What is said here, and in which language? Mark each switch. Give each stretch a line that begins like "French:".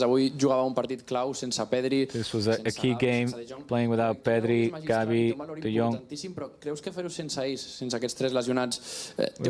Catalan: Avui jugava un partit clau sense Pedri.
English: This was a key game, playing without Pedri, Gavi, De Jong.
Catalan: Però creus que fer-ho sense ells, sense aquests tres lesionats, té un